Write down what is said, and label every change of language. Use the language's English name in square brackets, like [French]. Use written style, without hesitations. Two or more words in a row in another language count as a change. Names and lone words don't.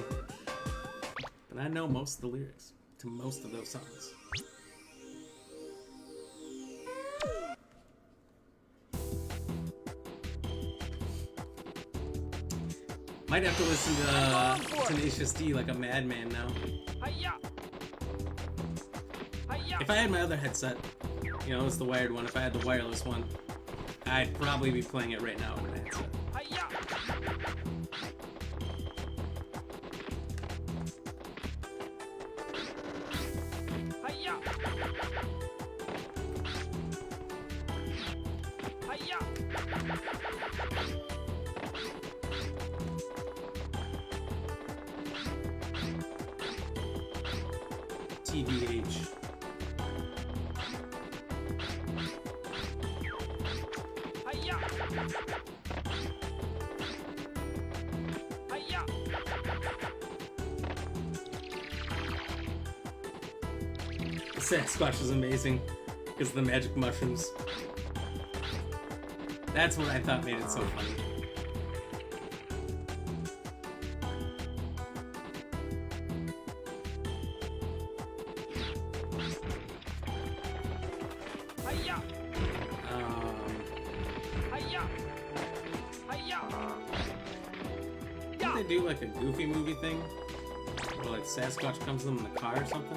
[English] But I know most of the lyrics to most of those songs. Might have to listen to Tenacious D like a madman now. Hi-ya! Hi-ya! If I had my other headset, you know, it's the wired one. If I had the wireless one, I'd probably be playing it right now on my headset. Hi-ya! Hi-ya! Hi-ya! TBH. Hi-ya! Hi-ya! The Sasquatch is amazing because of the magic mushrooms. That's what I thought made it so funny. Hi-ya! Um, Hi-ya! Hi-ya! didn't they do like a Goofy movie thing? Where like Sasquatch comes to them in the car or something?